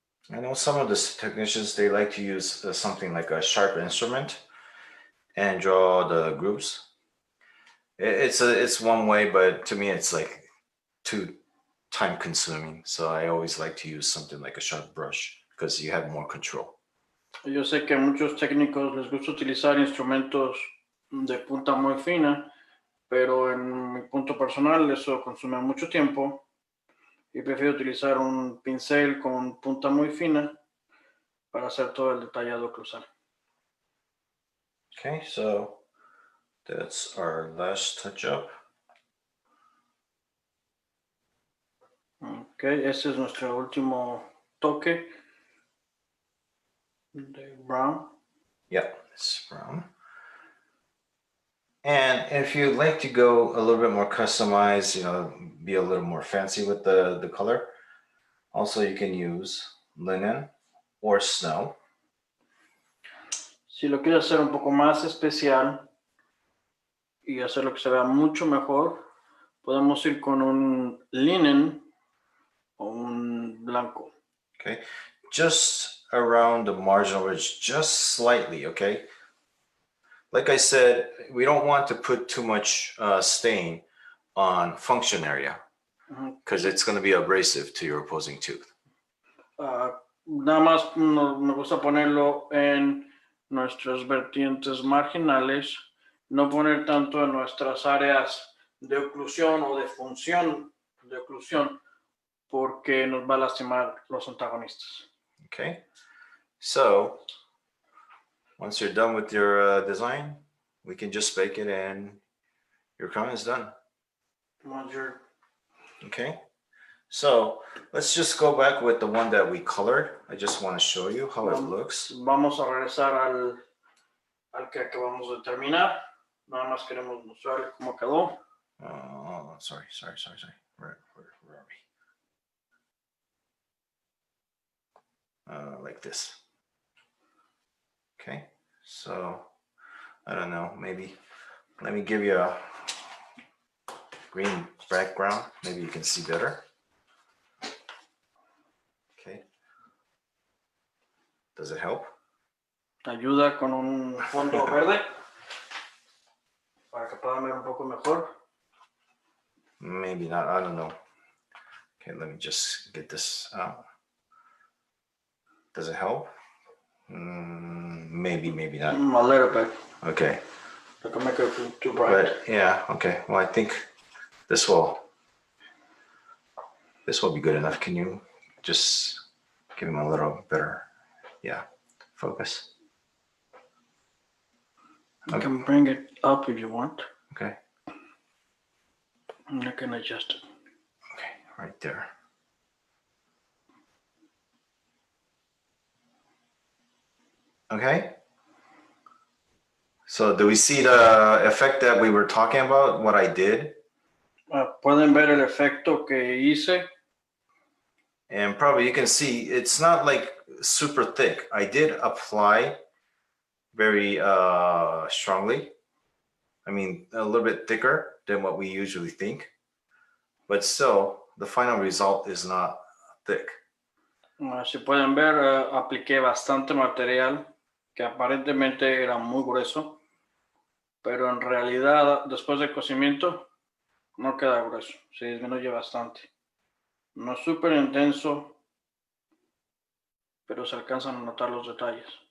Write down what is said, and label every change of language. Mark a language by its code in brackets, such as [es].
[en] I know some of the technicians, they like to use something like a sharp instrument and draw the grooves. It's one way, but to me it's like too time consuming. So I always like to use something like a sharp brush because you have more control. [es] Yo sé que a muchos técnicos les gusta utilizar instrumentos de punta muy fina, pero en mi punto personal eso consume mucho tiempo y prefiero utilizar un pincel con punta muy fina para hacer todo el detallado cruzal. [en] Okay, so that's our last touch up. [es] Okay, ese es nuestro último toque de brown. [en] Yeah, it's brown. And if you'd like to go a little bit more customized, you know, be a little more fancy with the color, also you can use linen or snow. [es] Si lo quieres hacer un poco más especial y hacerlo que se vea mucho mejor, podemos ir con un linen o un blanco. [en] Okay, just around the marginal ridge, just slightly, okay? Like I said, we don't want to put too much stain on function area because it's going to be abrasive to your opposing tooth. [es] Nada más me gusta ponerlo en nuestras vertientes marginales, no poner tanto en nuestras áreas de oclusión o de función de oclusión porque nos va a lastimar los antagonistas. [en] Okay, so once you're done with your design, we can just bake it and your crown is done. Okay, so let's just go back with the one that we colored. I just want to show you how it looks. [es] Vamos a regresar al que acabamos de terminar. Nada más queremos mostrarle cómo quedó. [en] Oh, sorry. Where are we? like this. Okay, so I don't know, maybe let me give you a green background. Maybe you can see better. Okay. Does it help? [es] Ayuda con un fondo verde para que puedan ver un poco mejor. [en] Maybe not, I don't know. Okay, let me just get this out. Does it help? Maybe, maybe not. A little bit. Okay. I can make it too bright. But yeah, okay. Well, I think this will be good enough. Can you just give him a little better, yeah, focus? I can bring it up if you want. Okay. And I can adjust it. Okay, right there. Okay. So do we see the effect that we were talking about, what I did? [es] Pueden ver el efecto que hice. [en] And probably you can see it's not like super thick. I did apply very strongly. I mean, a little bit thicker than what we usually think. But still, the final result is not thick. [es] Si pueden ver, apliqué bastante material que aparentemente era muy grueso, pero en realidad después del cocimiento no queda grueso, se disminuye bastante. No es súper intenso, pero se alcanzan a notar los detalles.